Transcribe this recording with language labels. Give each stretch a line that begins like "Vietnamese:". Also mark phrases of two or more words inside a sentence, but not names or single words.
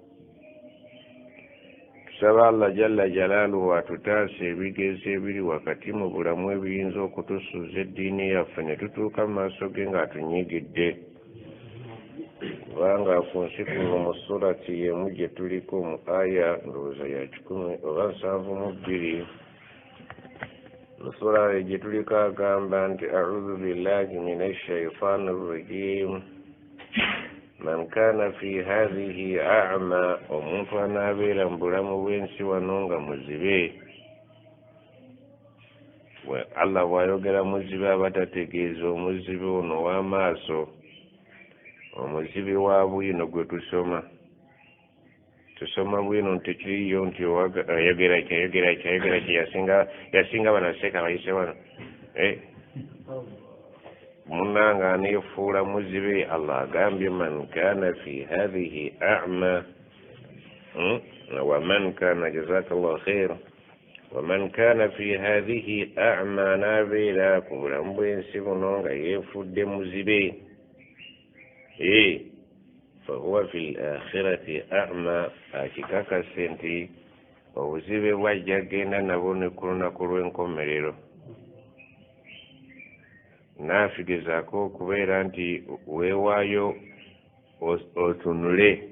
Ganda: Tusaba Allah
Arabic: جل جلاله
Ganda: atutaasa ebigezo ebiri wakati mu bulamu ebiyinza okutusuuza eddiini yaffe ne tutuuka mu maaso ge ng'atunyigidde. Kubanga ku nsi kuno mu surati y'emu gye tuliko mu aya ndowooza ya 10 oba 72 sura gye tuliko agamba nti
Arabic: أعوذ بالله من الشيطان الرجيم. من كان في هذه أعمى,
Ganda: omuntu anaabeera mu bulamu bw'ensi wano nga muzibe. Allah bw'ayogera muzibe abatategeeza omuzibe ono w'amaaso, omuzibe wa bwino gwe tusoma bwino tekiriyo nti ayogera ki yasinga banaseka bayise wano munanga aneefuula muzibe.
Arabic: Allah agambye من كان في هذه أعمى ومن كان جزاك الله خيرا ومن كان في هذه أعمى,
Ganda: n'abeera ku bulamu bw'ensi buno nga yeefudde muzibe
Arabic: فهو في الآخرة أعمى,
Ganda: akikakase nti obuzibe bwajja genda nabwo ne ku lunaku lw'enkomerero. Naafigezaako okubeera nti weewaayo otunule.